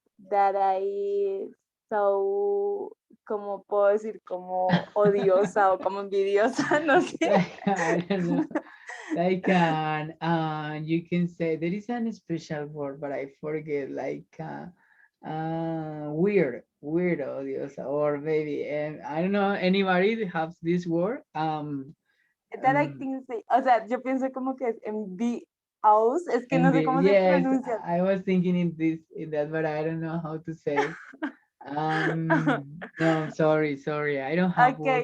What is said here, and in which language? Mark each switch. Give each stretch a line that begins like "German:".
English: that I so,
Spanish: ¿cómo puedo decir? Como odiosa o como envidiosa, no sé.
English: Like, I don't know. Like you can say there is an special word, but I forget. Like weird, odiosa, or maybe I don't know. Anybody that has this word? That I think,
Spanish: o sea, yo pienso como que es envious, es que no sé cómo se
English: Yes,
Spanish: pronuncia.
English: I was thinking in that, but I don't know how to say. No, sorry, I don't have word